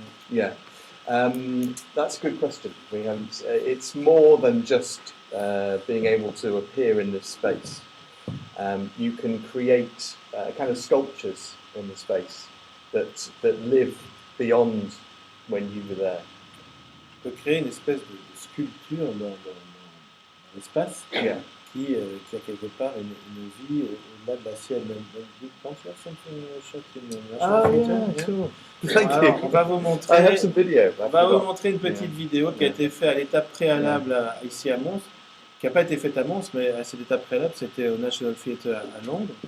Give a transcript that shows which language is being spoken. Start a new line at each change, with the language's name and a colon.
English: Yeah, that's a good question. It's more than just being able to appear in this space. You can create kind of sculptures in the space that live beyond when you were there.
French: On peut créer une espèce de sculpture dans l'espace qui a quelque part une vie au-delà de la sienne.
English: Don't you have something shot in Cool.
French: Alors, on va vous montrer.
English: I have some video.
French: On va vous montrer une petite vidéo qui a été faite à l'étape préalable ici à Mons, qui n'a pas été faite à Mons, mais à cette étape préalable, c'était au National Theatre à Londres.